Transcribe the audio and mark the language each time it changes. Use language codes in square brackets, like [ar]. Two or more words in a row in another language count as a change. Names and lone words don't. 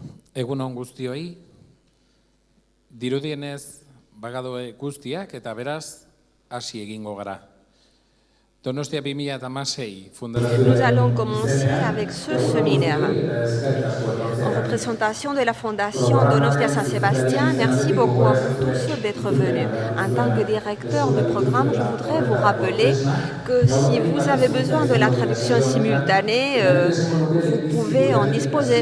[eu] Egun on guztioi, dirudienez bagadoe guztiak eta beraz hasi egingo gara. Donostia 2016, [fr] Nous allons commencer avec ce séminaire. En représentation de la Fondation Donostia Saint-Sébastien, merci beaucoup à vous tous d'être venus. En tant que directeur du programme, je voudrais vous rappeler que si vous avez besoin de la traduction simultanée, vous pouvez en disposer.